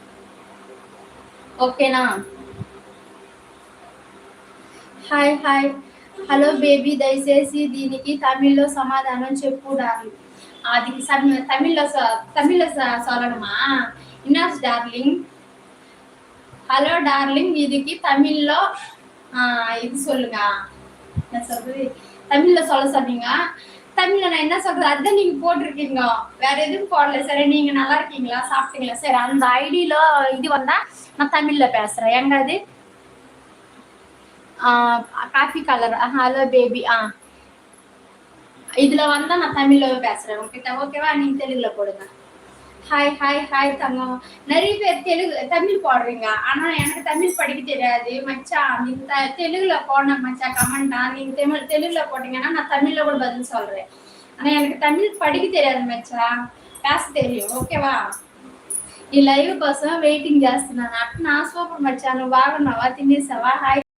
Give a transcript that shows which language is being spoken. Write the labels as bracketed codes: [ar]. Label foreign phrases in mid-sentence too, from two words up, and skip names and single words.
[te] ఓకేనా? [en] hi hi. hello baby, [te] దయచేసి దీనికి తమిళ్లో సమాధానం చెప్పు డార్లింగ్. అది తమిళ్లో சொல்லணுமா? ఇన్నాస్ డార్లింగ్. [en] hello darling, [ta] இதுக்கு தமிழ்లో இது சொல்லுங்க. நான் சொல்றது தமிழ்ல சொல்ல சொன்னீங்க. தமிழ்ல நான் என்ன சொல்றது அதுதான் நீங்க போட்டிருக்கீங்க, வேற எதுவும் போடல. சரி, நீங்க நல்லா இருக்கீங்களா? சாப்பிட்டீங்களா? சரி, அந்த ஐடியில இது வந்தா நான் தமிழ்ல பேசுறேன். எங்க அது காஃபி கலர். [en] hello baby. [ta] இதுல வந்தா நான் தமிழ்ல பேசுறேன் உங்ககிட்ட. ஓகேவா? நீங்க தெலுங்குல போடுங்க. [en] hi hi hi [ta] தங்கம். நிறைய பேர் தமிழ் போடுறீங்க, ஆனா எனக்கு தமிழ் படிக்க தெரியாது மச்சா. நீங்க தெலுங்குல போன மச்சா கமெண்டா. நீங்க தெலுங்குல போட்டீங்கன்னா நான் தமிழ்ல கூட பதில் சொல்றேன். ஆனா எனக்கு தமிழ் படிக்க தெரியாது మచ్చా, பேச தெரியும். [te] ఓకేవా? ఈ లైవ్ కోసం వెయిటింగ్ చేస్తున్నాను. అట్నా? సూపర్ మచ్చా. నువ్వు బాగున్నావా? తినేసావా? హాయ్.